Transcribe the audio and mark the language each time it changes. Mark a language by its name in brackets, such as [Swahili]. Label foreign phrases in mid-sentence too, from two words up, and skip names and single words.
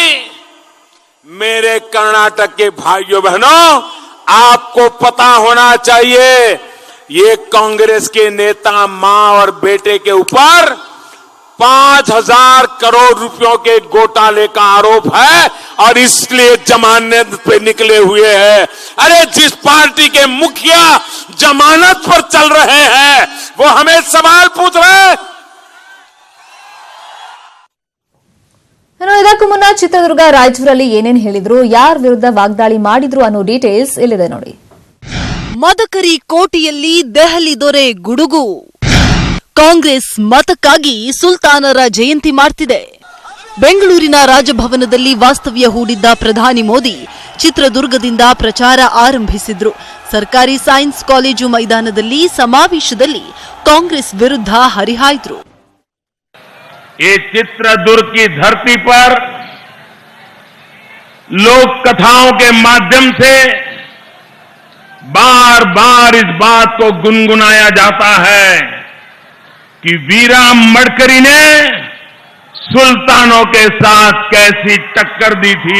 [Hindi] मेरे कर्नाटक के भाइयों बहनों, आपको पता होना चाहिए, ये कांग्रेस के नेता मां और बेटे के ऊपर 5,000 करोड़ रुपयों के घोटाले का आरोप है और इसलिए जमानत पे निकले हुए हैं। अरे जिस पार्टी के मुखिया जमानत पर चल रहे हैं वो हमें सवाल पूछ रहे हैं। [Kannada] ಇನ್ನು ಇದಕ್ಕೂ ಮುನ್ನ ಚಿತ್ರದುರ್ಗ ರಾಯಚೂರಲ್ಲಿ ಏನೇನು ಹೇಳಿದ್ರು, ಯಾರ ವಿರುದ್ಧ ವಾಗ್ದಾಳಿ ಮಾಡಿದ್ರು ಅನ್ನೋ ಡೀಟೇಲ್ಸ್ ಇಲ್ಲಿದೆ ನೋಡಿ. ಮದಕರಿ ಕೋಟೆಯಲ್ಲಿ ದೆಹಲಿ ದೊರೆ ಗುಡುಗು. ಕಾಂಗ್ರೆಸ್ ಮತಕ್ಕಾಗಿ ಸುಲ್ತಾನರ ಜಯಂತಿ ಮಾಡ್ತಿದೆ. ಬೆಂಗಳೂರಿನ ರಾಜಭವನದಲ್ಲಿ ವಾಸ್ತವ್ಯ ಹೂಡಿದ್ದ ಪ್ರಧಾನಿ ಮೋದಿ ಚಿತ್ರದುರ್ಗದಿಂದ ಪ್ರಚಾರ ಆರಂಭಿಸಿದ್ರು. ಸರ್ಕಾರಿ ಸೈನ್ಸ್ ಕಾಲೇಜು ಮೈದಾನದಲ್ಲಿ ಸಮಾವೇಶದಲ್ಲಿ ಕಾಂಗ್ರೆಸ್ ವಿರುದ್ಧ ಹರಿಹಾಯ್ದ್ರು. [Hindi] ये चित्रदुर्ग की धरती पर लोक कथाओं के माध्यम से बार बार इस बात को गुनगुनाया जाता है कि वीरा मडकरी ने सुल्तानों के साथ कैसी टक्कर दी थी।